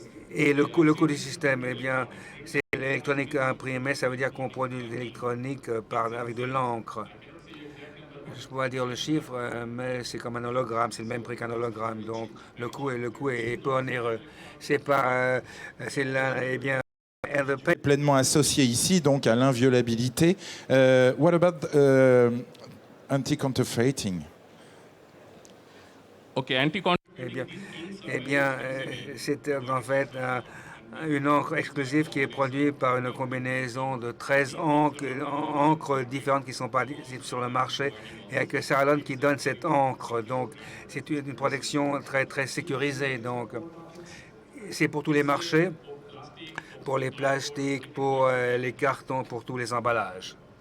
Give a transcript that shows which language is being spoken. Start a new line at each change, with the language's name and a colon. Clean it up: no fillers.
French: Et le coût du système, eh bien, c'est l'électronique imprimée, ça veut dire qu'on produit de l'électronique avec de l'encre. Je pourrais dire le chiffre, mais c'est comme un hologramme, c'est le même prix qu'un hologramme, donc le coût est peu onéreux. C'est pas, c'est là, eh bien, pleinement associé ici donc à l'inviolabilité.
English: What about anti-counterfeiting? OK, anti-counterfeiting.
French: Eh bien, c'est en fait une encre exclusive qui est produite par une combinaison de 13 encres différentes qui ne sont pas sur le marché et avec Ceradon qui donne cette encre. Donc, c'est une protection très, très sécurisée. Donc, c'est pour tous les marchés, pour les plastiques, pour les cartons, pour tous les emballages.